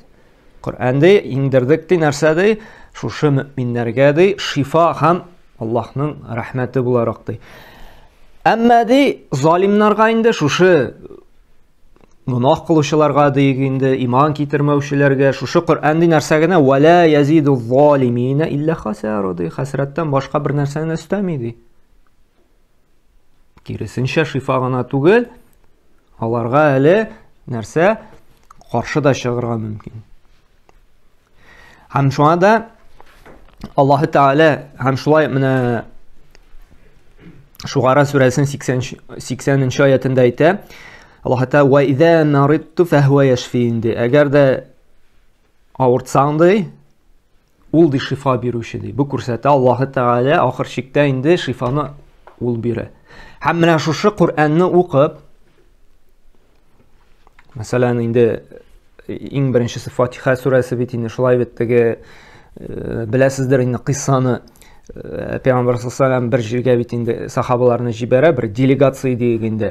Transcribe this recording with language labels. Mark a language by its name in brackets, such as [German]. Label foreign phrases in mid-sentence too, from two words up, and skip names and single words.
[Tatar] Коръәндә иңдердек ди нәрсәдә шушы мөэминнәргә ди шифа һәм Аллаһның рәхмәте буларак ди. Әмма ди залимнарга инде шушы гунах кылучыларга ди инде иман китермәүчеләргә шушы Коръән ди нәрсәгенә [Arabic] ولا يزيد الظالمين إلا خسارا [Tatar] ди. Хәсрәттән башка бер нәрсәне өстәми ди. Киресенчә шифа гына түгел, аларга әле нәрсә каршы да чыгарга мөмкин. Һәм шуңа да Аллаһ Тәгалә һәм шулай менә Шугара сүрәсенең 80-нче аятында әйтә, Аллаһ Тәгалә [Arabic] وإذا مرضت فهو يشفين [Tatar] ди. Әгәр дә авыртсаң ди, ул ди шифа бирүче ди. Бу күрсәтә Аллаһ Тәгалә ахыр чиктә инде шифаны ул бирә. Һәм менә шушы Коръәнне укып, мәсәлән, инде иң беренчесе Фатиха сүрәсе бит инде шулай бит теге беләсездер инде кыссаны Пәйгамбәр [Arabic] صلى الله عليه وسلم [Tatar] бер җиргә бит инде сахабаларны җибәрә, бер делегация дигәндә.